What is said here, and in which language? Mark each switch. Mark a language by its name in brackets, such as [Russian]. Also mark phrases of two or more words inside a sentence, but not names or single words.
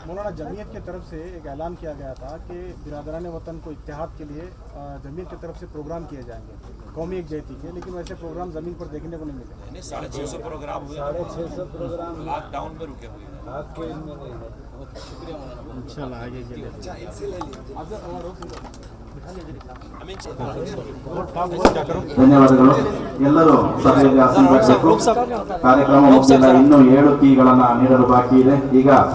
[Urdu] مولانا جمعیت کی طرف سے ایک اعلان کیا گیا تھا کہ برادران وطن کو اتحاد کے لیے جمعیت کی طرف سے پروگرام کیے جائیں گے قومی یکجہتی کے، لیکن ویسے پروگرام زمین پر دیکھنے کو نہیں ملے۔ 650 پروگرام ہوئے، 650 پروگرام لاک ڈاؤن میں رکے ہوئے ہیں۔ شکریہ مولانا، انشاءاللہ آگے کے لیے [Kannada] ಧನ್ಯವಾದಗಳು. ಎಲ್ಲರೂ ಸಭೆಯಲ್ಲಿ ಆಸೀನರಾಗಬೇಕು. ಕಾರ್ಯಕ್ರಮ ಮುಗಿದಿಲ್ಲ, ಇನ್ನೂ 7 ಕೀಗಳನ್ನು ನೀಡಲು ಬಾಕಿ ಇದೆ. ಈಗ